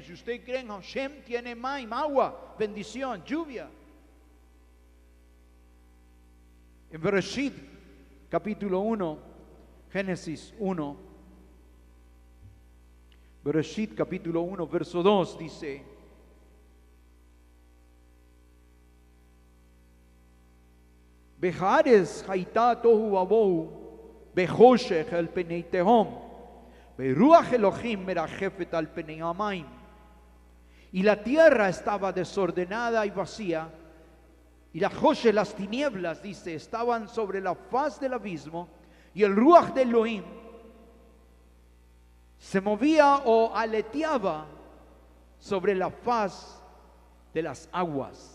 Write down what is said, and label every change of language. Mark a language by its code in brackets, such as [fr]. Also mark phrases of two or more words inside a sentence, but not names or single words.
[es] Si usted cree en Hashem, tiene maim, agua, bendición, lluvia. En Bereshit, capítulo 1, Génesis 1, Bereshit, capítulo 1, verso 2, dice: [he] והארץ היתה תהו ובהו וחשך על פני תהום ורוח אלהים מרחפת על פני המים. [es] Y la tierra estaba desordenada y vacía, y la Joshe, las tinieblas, dice, estaban sobre la faz del abismo, y el Ruach de Elohim se movía o aleteaba sobre la faz de las aguas.